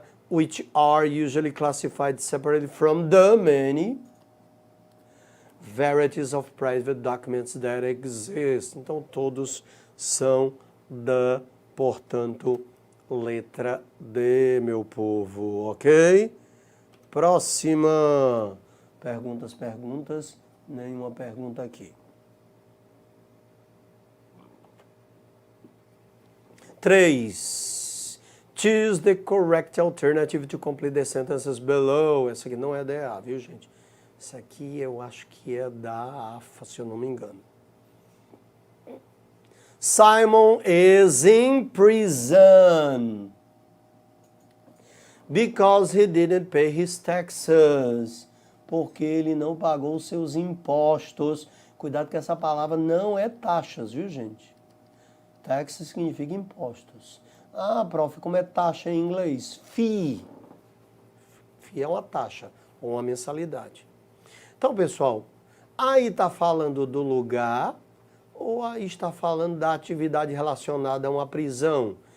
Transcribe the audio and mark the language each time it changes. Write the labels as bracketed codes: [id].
[en] Which are usually classified separately from the many varieties of private documents that exist. [pt] Então, todos são da, portanto, letra D, meu povo, ok? Próxima. Perguntas. Nenhuma pergunta aqui. 3. [en] Choose the correct alternative to complete the sentences below. [pt] Essa aqui não é da A, viu, gente? Essa aqui eu acho que é da AFA, se eu não me engano. [en] Simon is in prison because he didn't pay his taxes. [pt] Porque ele não pagou os seus impostos. Cuidado que essa palavra não é taxas, viu, gente? Taxes significa impostos. Ah, prof, como é taxa em inglês? Fee. Fee é uma taxa, ou uma mensalidade. Então, pessoal, aí está falando do lugar ou aí está falando da atividade relacionada a uma prisão?